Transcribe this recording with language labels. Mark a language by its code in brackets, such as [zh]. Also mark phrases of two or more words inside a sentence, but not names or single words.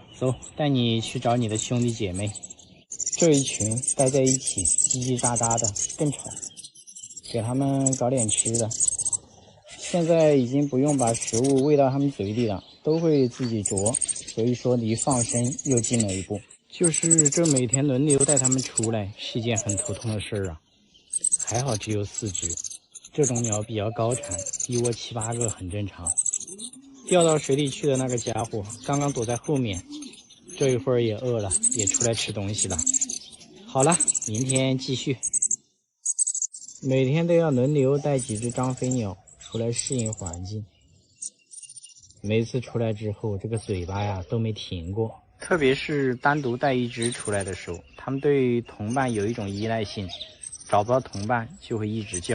[zh] 走，帶你去找你的兄弟姐妹。這一群待在一起，嘰嘰喳喳的，更吵。給他們搞點吃的。現在已經不用把食物餵到他們嘴裡了，都會自己啄，所以說離放生又近了一步。就是這每天輪流帶他們出來是一件很頭痛的事兒啊。還好只有4隻，這種鳥比較高產，一窩7、8個很正常。掉到水裡去的那個家伙剛剛躲在後面，這一會兒也餓了，也出來吃東西了。好了，明天繼續。每天都要輪流帶幾隻張飛鳥出來適應環境，每次出來之後這個嘴巴呀都沒停過，特別是單獨帶一隻出來的時候，它們對同伴有一種依賴性，找不到同伴就會一直叫。